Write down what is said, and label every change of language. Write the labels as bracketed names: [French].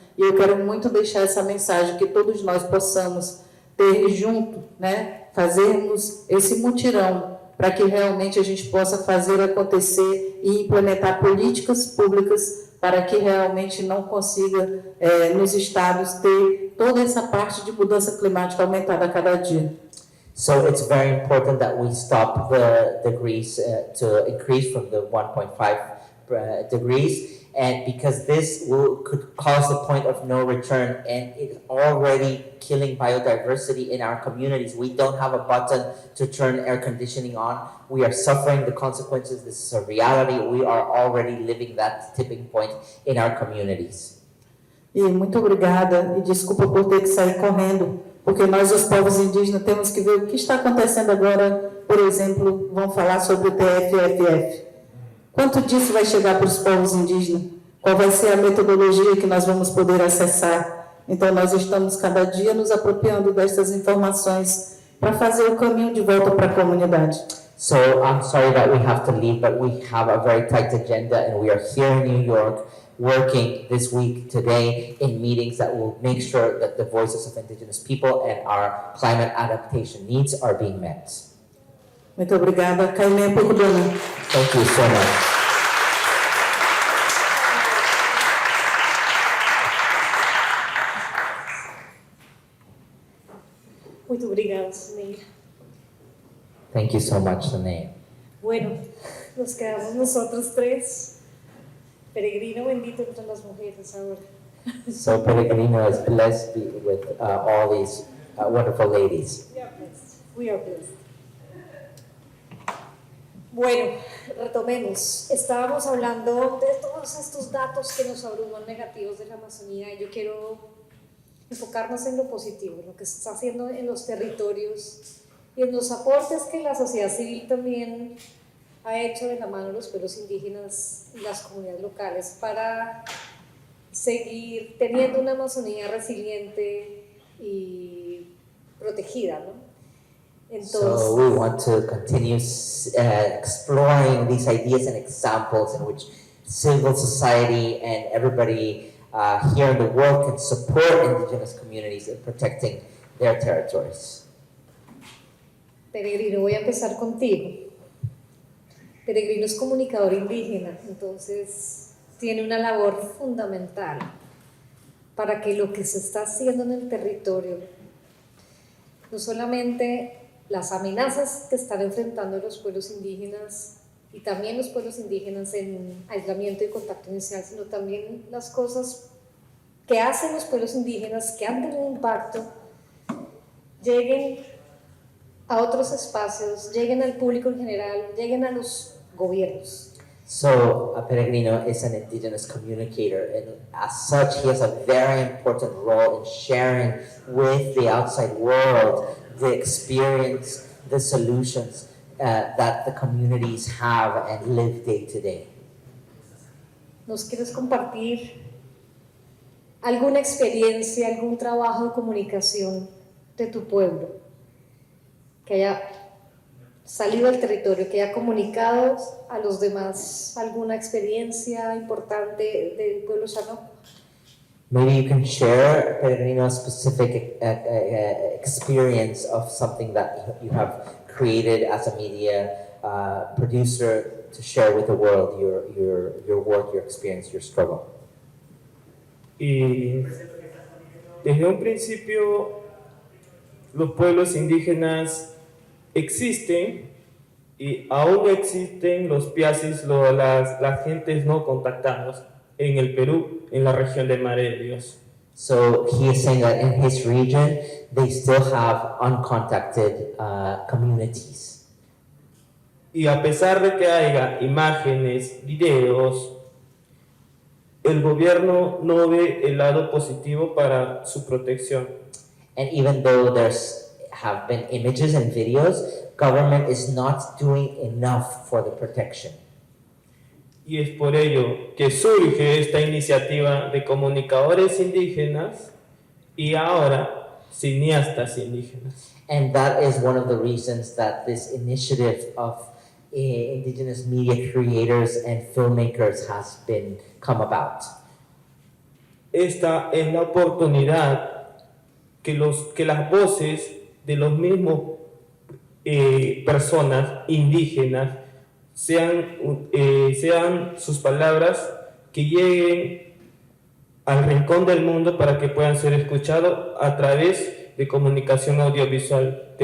[Portuguese] E eu quero muito deixar essa mensagem, que todos nós possamos ter junto, fazermos esse mutirão, para que realmente a gente possa fazer acontecer e implementar políticas públicas para que realmente não consiga, nos estados, ter toda essa parte de mudança climática aumentada a cada dia. [English] So it's very important that we stop the degrees to increase from the 1.5 degrees, and because this could cause the point of no return, and it's already killing biodiversity in our communities. We don't have a button to turn air conditioning on. We are suffering the consequences. This is a reality. We are already living that tipping point in our communities. [Portuguese] E muito obrigada, e desculpa por ter que sair correndo, porque nós, os povos indígenas, temos que ver o que está acontecendo agora. Por exemplo, vamos falar sobre o TFFF. Quanto disso vai chegar para os povos indígenas? Qual vai ser a metodologia que nós vamos poder acessar? Então, nós estamos cada dia nos apropriando dessas informações para fazer o caminho de volta para a comunidade. [English] So I'm sorry that we have to leave, but we have a very tight agenda, and we are here in New York working this week, today, in meetings that will make sure that the voices of indigenous people and our climate adaptation needs are being met. [Portuguese] Muito obrigada. Kaimé Pukudona. [English] Thank you so much. [Portuguese] Muito obrigada, Neil. [English] Thank you so much, Sine. [Spanish] Bueno, nos quedamos nosotros tres. Peregrino bendito entre las mujeres ahora. [English] So Pellegrino is blessed with all these wonderful ladies. We are blessed. We are blessed. [Spanish] Bueno, retomemos. Estábamos hablando de todos estos datos que nos abruman negativos de la Amazonía y yo quiero enfocarnos en lo positivo, en lo que se está haciendo en los territorios y en los aportes que la sociedad civil también ha hecho de la mano de los pueblos indígenas y las comunidades locales para seguir teniendo una Amazonía resiliente y protegida, ¿no? [English] So we want to continue exploring these ideas and examples in which civil society and everybody here in the world can support indigenous communities in protecting their territories. [Spanish] Peregrino, voy a empezar contigo. Peregrino es comunicador indígena, entonces tiene una labor fundamental para que lo que se está haciendo en el territorio, no solamente las amenazas que están enfrentando los pueblos indígenas y también los pueblos indígenas en aislamiento y contacto inicial, sino también las cosas que hacen los pueblos indígenas que han tenido impacto, lleguen a otros espacios, lleguen al público en general, lleguen a los gobiernos. [English] So a Peregrino is an indigenous communicator, and as such, he has a very important role in sharing with the outside world the experience, the solutions that the communities have and live day to day. [Spanish] ¿Nos quieres compartir alguna experiencia, algún trabajo de comunicación de tu pueblo que haya salido al territorio, que haya comunicado a los demás alguna experiencia importante del pueblo Shanok? [English] Maybe you can share, Peregrino, a specific experience of something that you have created as a media producer to share with the world your work, your experience, your struggle. [Spanish] Y desde un principio los pueblos indígenas existen y aún existen los piasis, las gentes no contactadas en el Perú, en la región de Madre de Dios. [English] So he is saying that in his region, they still have uncontacted communities. [Spanish] Y a pesar de que haya imágenes, videos, el gobierno no ve el lado positivo para su protección. [English] And even though have been images and videos, government is not doing enough for the protection. [Spanish] Y es por ello que surge esta iniciativa de comunicadores indígenas y ahora cineastas indígenas. [English] And that is one of the reasons that this initiative of indigenous media creators and filmmakers has come about. [Spanish] Esta es la oportunidad que las voces de los mismos personas indígenas sean sus palabras que lleguen al rincón del mundo para que puedan ser escuchados a través de comunicación audiovisual.